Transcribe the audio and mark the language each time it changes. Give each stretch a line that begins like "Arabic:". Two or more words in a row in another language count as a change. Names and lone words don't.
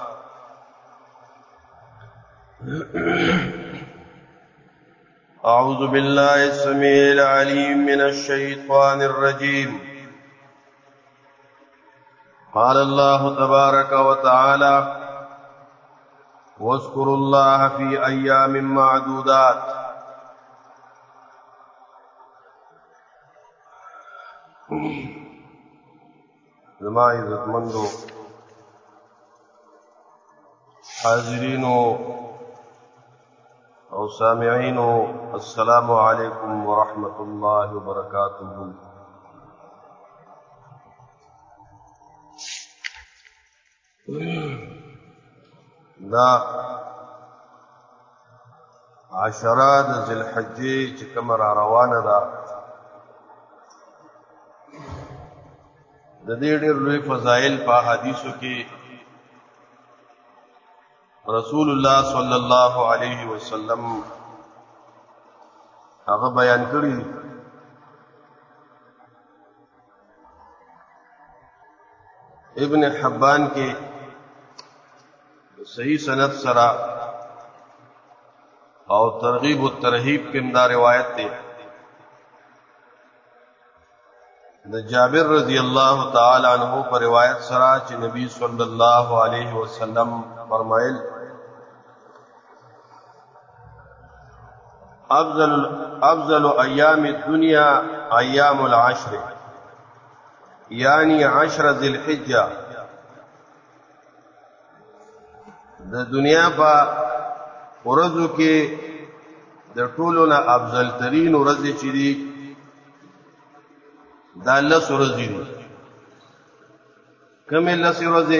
Arabic: أعوذ بالله السميع العليم من الشيطان الرجيم. قال الله تبارك وتعالى واذكروا الله في أيام معدودات.
Pashto: زما عزتمندو حاضرینو او سامعینو
Arabic: السلام علیکم ورحمۃ اللہ وبرکاتہ.
Pashto: دا عشرہ د ذی الحجې چې کومه را روانه ده د دې ډېر لوی فضایل په حدیثو کې رسول الله
Arabic: صلی الله علیه وسلم
Pashto: هغه بیان کړی. ابن حبان کې صحیح سند سره او ترغیب و ترہیب کې دا روایت ده د جابر
Arabic: رضی اللہ تعالی عنہ
Pashto: پر روایت سره چې نبی
Arabic: صلی الله علیه وسلم
Pashto: فرمایل
Arabic: افضل ایام الدنیا ایام العشر
Pashto: یعنی 10 ذی الحجہ. د دنیا په ورځو کې د ټولو نه افضل ترین ورځې چې دي دا 10 ورځې دي. کومې 10 ورځې؟